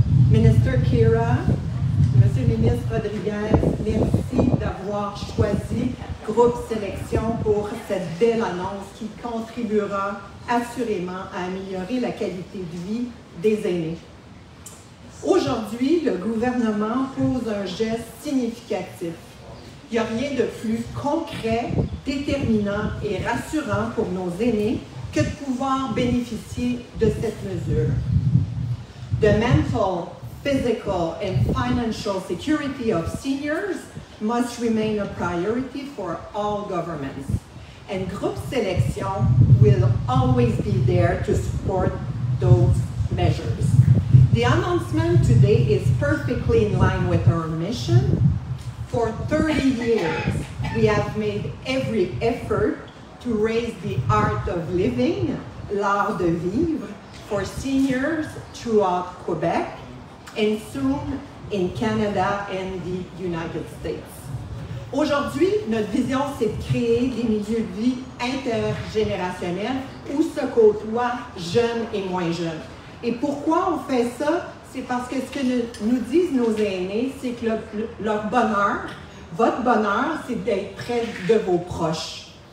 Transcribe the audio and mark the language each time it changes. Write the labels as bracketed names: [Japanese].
[French] Minister Khera, Monsieur le ministre Rodriguez, merci d'avoir choisi Groupe Sélection pour cette belle annonce qui contribuera assurément à améliorer la qualité de vie des aînés. Aujourd'hui, le gouvernement pose un geste significatif. Il n'y a rien de plus concret, déterminant et rassurant pour nos aînés que de pouvoir bénéficier de cette mesure. [English] The mental, physical and financial security of seniors must remain a priority for all governments. And Groupe Sélection will always be there to support those measures. The announcement today is perfectly in line with our mission. For 30 years, we have made every effort to raise the art of living, [French] l'art de vivre, [English] for seniors throughout Quebec and soon in Canada and the United States. [French] Aujourd'hui, notre vision, c'est de créer des milieux de vie intergénérationnels où se côtoient jeunes et moins jeunes. Et pourquoi on fait ça? C'est parce que ce que nous disent nos aînés, c'est que leur bonheur, votre bonheur, c'est d'être près de vos proches.